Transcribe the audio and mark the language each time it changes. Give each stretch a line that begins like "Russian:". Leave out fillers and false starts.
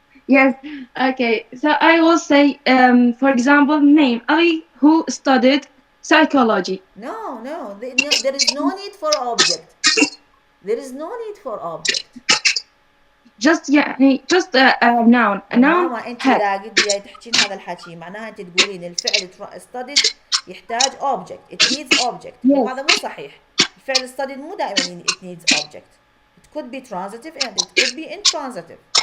English: yes, okay. So I will say, for example, name Ali who studied psychology. No, no, there is no need for object. There is no need for object. Just just a noun. A noun
Arabic: ماما انت
English: had.
Arabic: اذا قد جاي تحكين هذا الحكي معناها انت تقولين الفعل studied يحتاج object.
English: It needs object. Yes.
Arabic: وهذا مو صحيح. الفعل
English: studied
Arabic: مو دائما
English: it needs object. It could be transitive and it could be intransitive.